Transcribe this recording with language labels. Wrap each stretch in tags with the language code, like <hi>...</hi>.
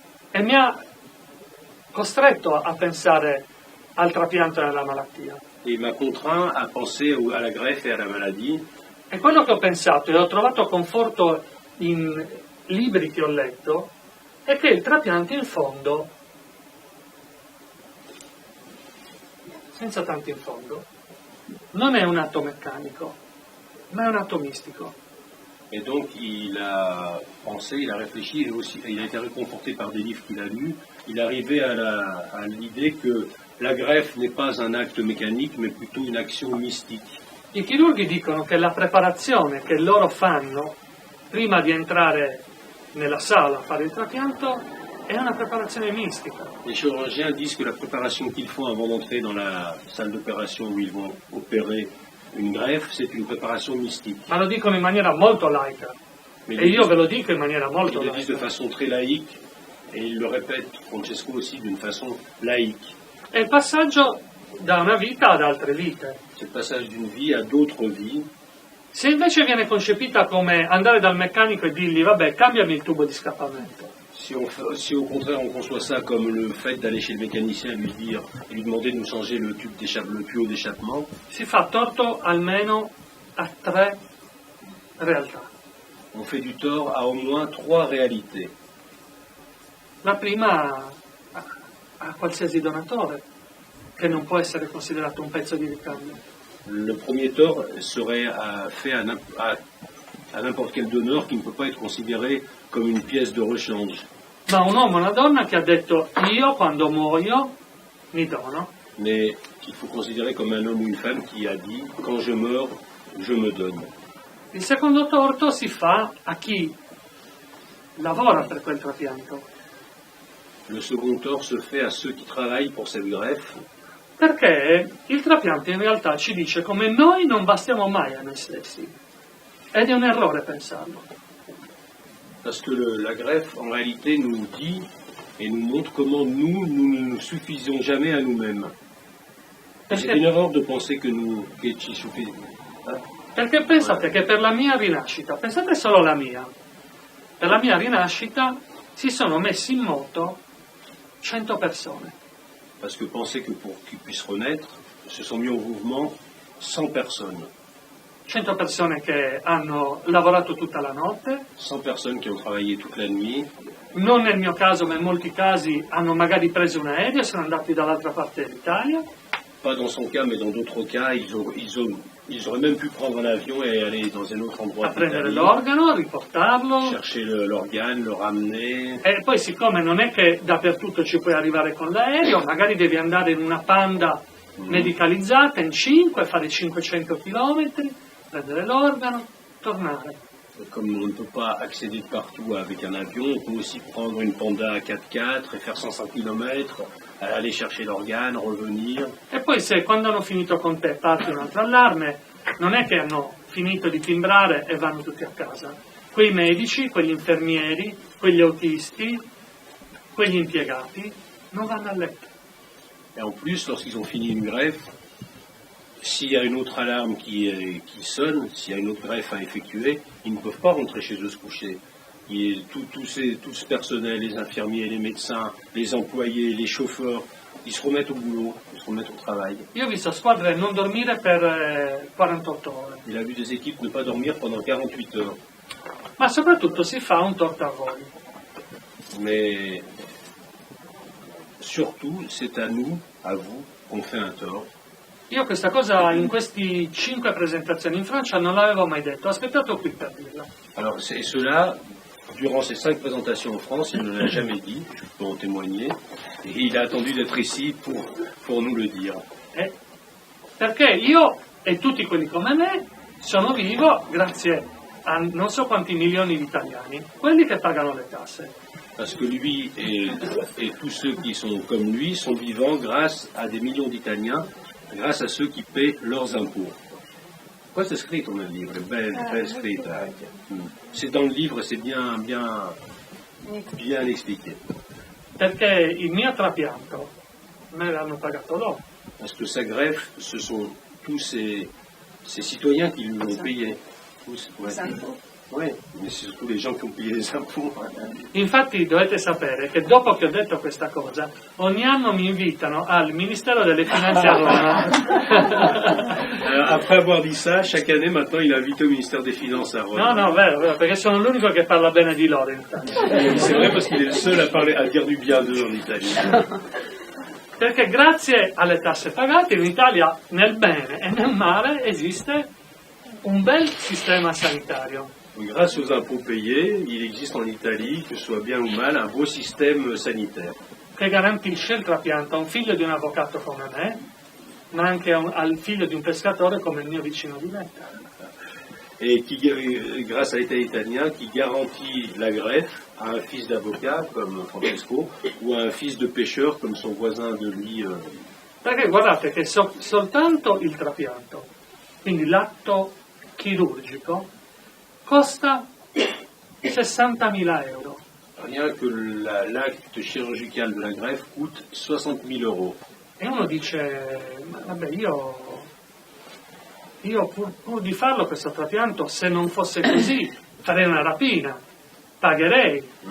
<it>E mi ha costretto a pensare al trapianto e alla malattia.</it> <fr>Et il m'a contraint à penser à la greffe et à la maladie.</fr> <it>E quello che ho pensato e ho trovato conforto in libri che ho letto è che il trapianto in fondo, senza tanto in fondo, non è un atto meccanico, ma è un atto mistico.</it> <fr>Et donc il a pensé, il a réfléchi, et aussi, il a été réconforté par des livres qu'il a lus. Il est arrivé à l'idée que la greffe n'est pas un acte mécanique, mais plutôt une action mystique.</fr> <it>I chirurghi dicono che la preparazione che loro fanno prima di entrare nella sala a fare il trapianto è una preparazione mistica.</it> <fr>Les chirurgiens disent que la préparation qu'ils font avant d'entrer dans la salle d'opération où ils vont opérer une greffe, c'est une préparation mystique.</fr> <it>Ma lo dicono in maniera molto laica.</it> <fr>Mais</fr> <it>E io ve lo dico in maniera molto</it> <fr>ils le disent de</fr> <it>laica.</it> <fr>façon très laïque, et il le répète, Francesco aussi, d'une façon laïque.</fr> <it>È il passaggio da una vita ad altre vite.</it> <fr>C'est le passage d'une vie à d'autres vies.</fr> <it>Se invece viene concepita come andare dal meccanico e dirgli vabbè cambiami il tubo di scappamento,</it> <fr>Si au contraire on conçoit ça comme le fait d'aller chez le mécanicien et lui demander de nous changer le tuyau d'échappement,</fr> <it>si fa torto almeno a 3 realtà.</it> <fr>on fait du tort à au moins 3 réalités.</fr> <it>La prima a qualsiasi donatore, che non può essere considerato un pezzo di ricambio.</it> <fr>Le premier tort serait fait à n'importe quel donneur qui ne peut pas être considéré comme une pièce de rechange.</fr> <it>Ma un uomo e una donna che ha detto io quando muoio mi dono.</it> <fr>Mais qu'il faut considérer comme un homme ou une femme qui a dit « quand je meurs, je me donne ».</fr> <it>Il secondo torto si fa a chi lavora per quel trapianto,</it> <fr>Le second tort se fait à ceux qui travaillent pour cette greffe,</fr> <it>perché il trapianto in realtà ci dice come noi non bastiamo mai a noi stessi. Ed è un errore pensarlo.</it> <fr>parce que la greffe, en réalité, nous dit et nous montre comment nous ne nous suffisons jamais à nous-mêmes. C'est une</fr> <it>Perché,</it> <fr>erreur de penser</fr> <it>che ci suffiamo. perché pensate che per la mia rinascita, pensate solo alla mia, per la mia rinascita si sono messi in moto 100 persone.</it> <fr>Parce que penser que pour qu'ils puissent renaître, se sont mis en mouvement 100 personnes.</fr> <it>100 persone che hanno lavorato tutta la notte,</it> <fr>100 personnes qui ont travaillé toute la nuit.</fr> <it>non nel mio caso ma in molti casi hanno magari preso un aereo e sono andati dall'altra parte dell'Italia,</it> <fr>Pas dans son cas, mais dans d'autres cas, ils auraient même pu prendre un avion et aller dans un autre endroit</fr> <it>a prendere</it> <fr>d'Italie,</fr> <it>l'organo, a riportarlo,</it> <fr>chercher l'organe, le ramener.</fr> <it>e poi siccome non è che dappertutto ci puoi arrivare con l'aereo, magari devi andare in una Panda medicalizzata in 5, fare 500 km, prendere l'organo, tornare.</it> <fr>Comme on ne peut pas accéder de partout avec un avion, on peut aussi prendre une Panda à 4x4 et faire 105 km, aller chercher l'organe, revenir.</fr> <it>E poi se quando hanno finito con te parte un altro allarme, non è che hanno finito di timbrare e vanno tutti a casa. Quei medici, quegli infermieri, quegli autisti, quegli impiegati non vanno a letto.</it> <fr>Et en plus, lorsqu'ils ont fini une greffe, s'il y a une autre alarme qui sonne, s'il y a une autre greffe à effectuer, ils ne peuvent pas rentrer chez eux se coucher. Tout ce personnel, les infirmiers, les médecins, les employés, les chauffeurs, Ils se remettent au boulot, ils se remettent au travail.</fr> <it>Io ho visto squadre non dormire per 48 ore,</it> <fr>Il a vu des équipes ne pas dormir pendant 48 heures.</fr> <it>ma soprattutto si fa un tortavoli.</it> <fr>Mais surtout, c'est à nous, à vous, qu'on fait un tort.</fr> <it>Io questa cosa in questi 5 presentazioni in Francia non l'avevo mai detto, ho aspettato qui per dirla.</it> <fr>Alors, et cela, durant ces 5 présentations en France, il ne l'a jamais dit, je peux en témoigner, et il a attendu d'être ici pour nous le dire.</fr> <it>Perché io e tutti quelli come me sono vivo grazie a non so quanti milioni di italiani, quelli che pagano le tasse.</it> <fr>Parce que lui et tous ceux qui sont comme lui sont vivants grâce à des millions d'Italiens, grâce à ceux qui paient leurs impôts.</fr> <it>Questo è scritto nel libro, è ben scritto.</it> <fr>C'est dans le livre, c'est bien expliqué.</fr> <it>Perché il mio trapianto me l'hanno pagato loro.</it> <fr>Parce que sa greffe, ce sont tous ces citoyens qui lui l'ont payé. Oui, mais c'est surtout les gens qui ont payé les impôts.</fr> <it>Infatti dovete sapere che dopo che ho detto questa cosa, ogni anno mi invitano al Ministero delle Finanze a Roma.</it> <fr>Alors, après avoir dit ça, chaque année maintenant il est invité au ministère des Finances à Rome.</fr> <it>No, vero, perché sono l'unico che parla bene di loro in Italia.</it> <fr>C'est vrai parce qu'il est le seul à dire du bien d'eux en Italie.</fr> <it>Perché grazie alle tasse pagate in Italia, nel bene e nel male, esiste un bel sistema sanitario.</it> <fr>Grâce aux impôts payés, il existe en Italie, que ce soit bien ou mal, un beau système sanitaire.</fr> <it>Che garantisce il trapianto a un figlio di un avvocato come me, ma anche al figlio di un pescatore come il mio vicino di vetta.</it> <fr>Et qui, grâce à l'État italien, qui garantit la greffe à un fils d'avocat comme Francesco ou à un fils de pêcheur comme son voisin de lui.</fr> <it>Perché guardate che soltanto il trapianto, quindi l'atto chirurgico, costa 60.000 euro.</it> <fr>Rien que l'acte chirurgical de la greffe coûte 60 000 euros.</fr> <it>E uno dice, vabbè, io pur di farlo questo trapianto, se non fosse così, farei una rapina, pagherei.</it>